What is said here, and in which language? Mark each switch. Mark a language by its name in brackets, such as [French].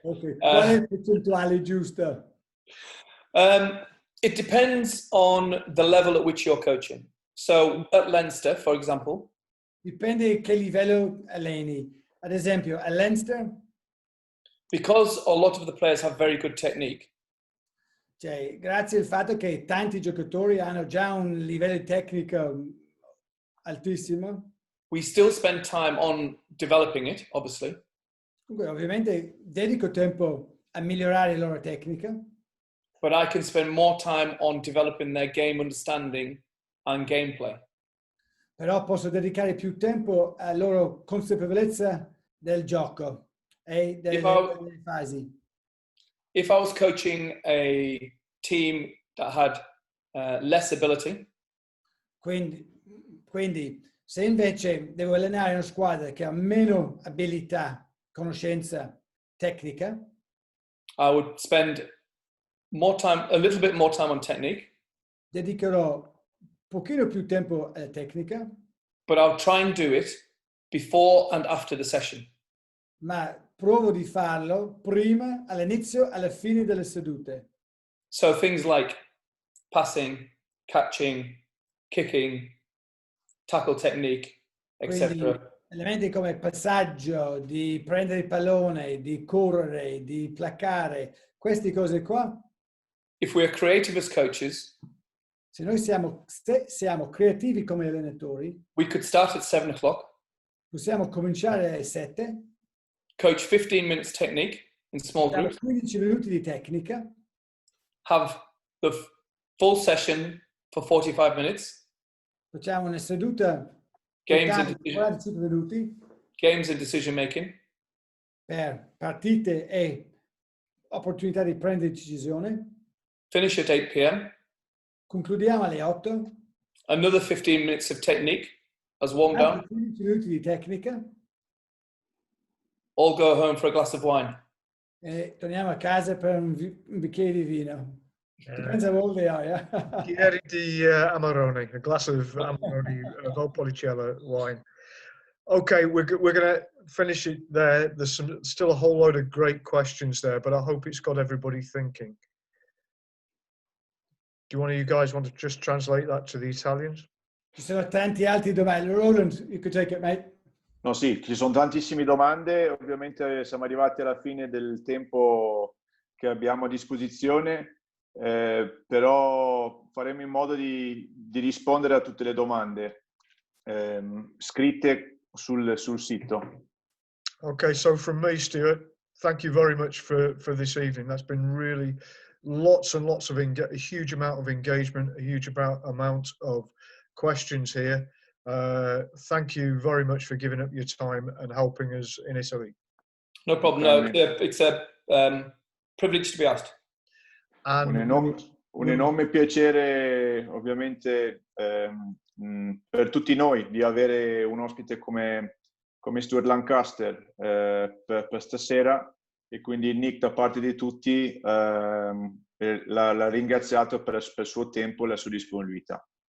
[Italian] Ok, qual è la percentuale giusta? [English] It depends on the level at which you're coaching. So at Leinster, for example, [Italian] Dipende che livello alleni. Ad esempio, a Lancaster, [English] because a lot of the players have very good technique, [Italian] cioè, grazie al fatto che tanti giocatori hanno già un livello tecnico altissimo, [English] we still spend time on developing it, obviously. [Italian] comunque ovviamente dedico tempo a migliorare la loro tecnica, [English] But I can spend more time on developing their game understanding and gameplay. [Italian] però posso dedicare più tempo alla loro consapevolezza del gioco e delle fasi. [English] If I was coaching a team that had less ability, [Italian] Quindi, se invece devo allenare una squadra che ha meno abilità, conoscenza tecnica, [English] I would spend more time, a little bit more time on technique, [Italian] dedicherò un pochino più tempo alla tecnica, [English] but I'll try and do it before and after the session. [Italian] ma provo di farlo prima, all'inizio, alla fine delle sedute. [English] So things like passing, catching, kicking, tackle technique, [Italian] Quindi [English] etc. [Italian] elementi come passaggio, di prendere il pallone, di correre, di placcare, queste cose qua. [English] If we're creative as coaches, [Italian] Se noi siamo creativi come allenatori, [English] we could start at 7 o'clock, [Italian] possiamo cominciare alle 7, [English] coach 15 minutes technique in small [Italian] facciamo [English] groups, [Italian] 15 minuti di tecnica, [English] have the full session for 45 minutes, [Italian] facciamo una seduta [English] games [Italian] totale [English] and [Italian] di 45 minuti [English] decision making, [Italian] per partite e opportunità di prendere decisione, [English] finish at 8 p.m., [Italian] concludiamo alle 8, [English] another 15 minutes of technique as warm [Italian] altri [English] down, [Italian] 15 minuti di tecnica [English] all go home for a glass of wine. [Italian] e torniamo a casa per un bicchiere di vino. [English] Depends how old they are, yeah? [Italian] Bicchiere di Amarone, [English] a glass of Amarone Valpolicella wine. Okay, we're going to finish it there. There's still a whole load of great questions there, but I hope it's got everybody thinking. Do one of you guys want to just translate that to the Italians? [Italian] Ci sono tanti altri domande. [English] Roland, you could take it, mate. [Italian] No, sì, ci sono tantissime domande, ovviamente siamo arrivati alla fine del tempo che abbiamo a disposizione, però faremo in modo di rispondere a tutte le domande scritte sul sito. [English] Okay, so from me, Stuart, thank you very much for this evening. That's been really lots and lots of a huge amount of engagement, a huge amount of questions here. Thank you very much for giving up your time and helping us in Italy. No problem. No, it's a privilege to be asked. And [Italian] un enorme piacere, ovviamente, per tutti noi di avere un ospite come Stuart Lancaster per stasera, e quindi Nick, da parte di tutti, l'ha ringraziato per il suo tempo e la sua disponibilità.